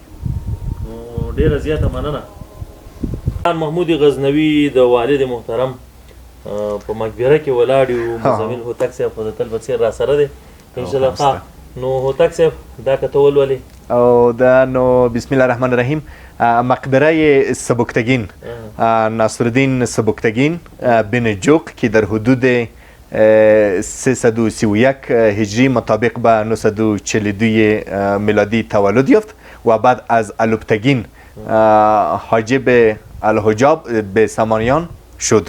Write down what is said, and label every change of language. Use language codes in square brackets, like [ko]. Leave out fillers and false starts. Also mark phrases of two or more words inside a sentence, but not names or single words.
[ps] ډېره زیاته مننه. سلطان محمود غزنوي د والد محترم په مقبره کې ولاړ یو مزمل هوتک صاحب خو د تل په څېر راسره دی انشاءالله. نو هوتک صاحب دا که ته ولولې او دا نو [ar] بسم الله الرحمن الرحیم [fa] مقبره سبکتگین ناصرالدین سبکتگین بن جوق که در حدود 331 هجری مطابق به 942 میلادی تولد یافت و بعد از الوبتگین حاجب الحجاب به سامانیان شد.